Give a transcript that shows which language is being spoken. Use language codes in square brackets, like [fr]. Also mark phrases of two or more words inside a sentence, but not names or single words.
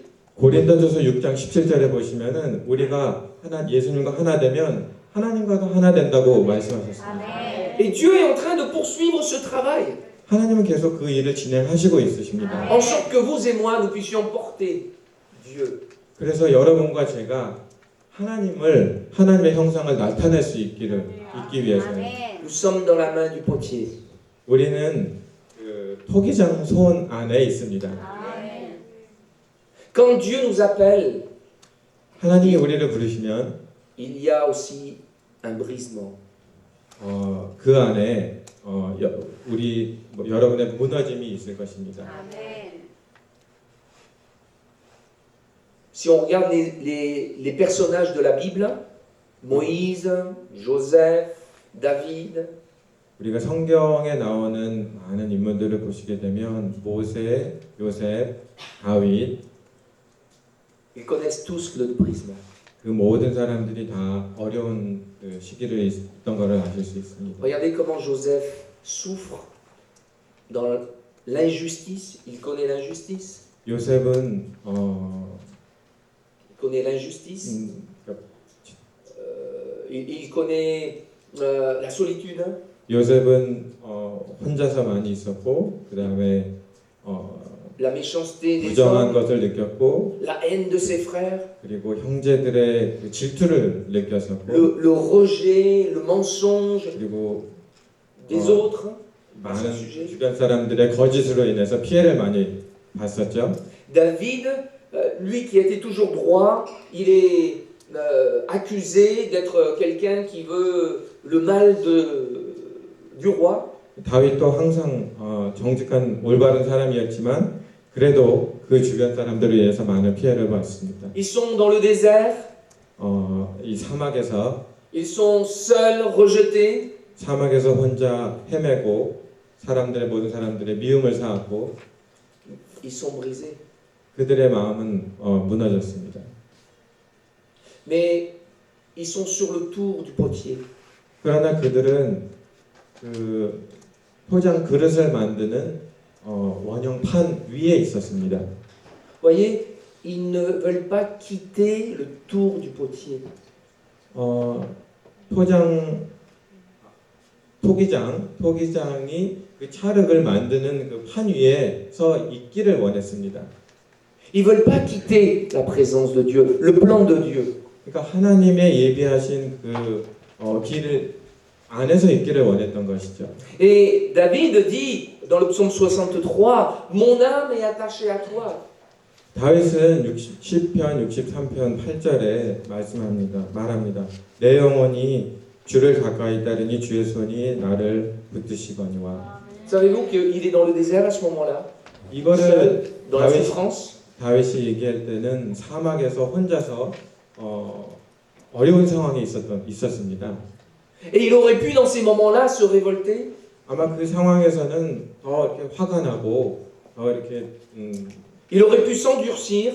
[ko] 고린도전서 6장 17절에 보시면은 우리가 예수님과 하나 되면 하나님과도 하나 된다고 말씀하셨습니다. 아멘. [fr] Et Dieu est en train de poursuivre ce travail. [ko] 하나님은 계속 그 일을 진행하시고 있으십니다. [fr] En sorte que vous et moi, nous puissions porter Dieu. [ko] 그래서 여러분과 제가 하나님의 형상을 나타낼 수 있기 위해서는 아멘. [fr] Nous sommes dans la main du potier. [ko] 우리는 그 토기장 손 안에 있습니다. 아멘. [fr] Quand Dieu nous appelle, [ko] 하나님이 우리를 부르시면 [fr] il y a aussi un brisement. [ko] 그 안에 여러분의 무너짐이 있을 것입니다. 아멘. [fr] Si on regarde les personnages de la Bible, Moïse, Joseph, David, [ko] 우리가 성경에 나오는 많은 인물들을 보시게 되면 모세, 요셉, 다윗 [fr] ils connaissent tous le brisement. [ko] 그 모든 사람들이 다 어려운 그 시기를 있었던 것을 아실 수 있습니다. [fr] Regardez comment Joseph souffre dans l'injustice. Il connaît l'injustice. [ko] 요셉은 [fr] Il connaît l'injustice. Il connaît la solitude. [ko] 요셉은 혼자서 많이 있었고 그 다음에 [fr] La méchanceté des [ko] 부정한 [fr] hommes. [ko] 것을 느꼈고 [fr] La haine de ses frères. [ko] 그리고 형제들의 그 질투를 느꼈었고 [fr] Le rejet, le mensonge [ko] 그리고 [fr] des autres. [ko] 많은 주변 사람들의 거짓으로 인해서 피해를 많이 봤었죠. [fr] David, lui qui était toujours droit, il est accusé d'être quelqu'un qui veut le mal du roi. [ko] 다윗도 항상 정직한 올바른 사람이었지만 그래도 그 주변 사람들에 의해서 많은 피해를 받습니다. [fr] Ils sont dans le désert, [ko] 이 사막에서 [fr] ils sont seuls, rejetés. [ko] 사막에서 혼자 헤매고 모든 사람들의 미움을 사았고 [fr] Ils sont brisés. [ko] 그들의 마음은 무너졌습니다. [fr] Mais ils sont sur le tour du potier. [ko] 그러나 그들은 그 포장 그릇을 만드는 원형판 위에 있었습니다. [fr] Voyez, ils ne veulent pas quitter le tour du potier. [ko] 토기장이 그 찰흙을 만드는 그 판 위에 서 있기를 원했습니다. [fr] Ils veulent pas quitter la présence de Dieu, le plan de Dieu. [ko] 그러니까 하나님의 예비하신 그 길을 안에서 있기를 원했던 것이죠. [fr] Et David dit dans le psaume 63, mon âme est attachée à toi. [ko] 다윗은 10편 63편 8절에 말합니다. 내 영혼이 주를 가까이 따르니 주의 손이 나를 붙드시거니와. [fr] Savez-vous qu'il est dans le désert à ce moment-là, [ko] 이거를 [fr] seul, dans la [ko] 다윗, [fr] souffrance? [ko] 다윗이 얘기할 때는 사막에서 혼자서 어려운 상황에 있었습니다. [fr] Et il aurait pu dans ces moments-là se révolter, [ko] 아마 그 상황에서는 더 이렇게 화가 나고 더 이렇게 [fr] il aurait pu s'endurcir,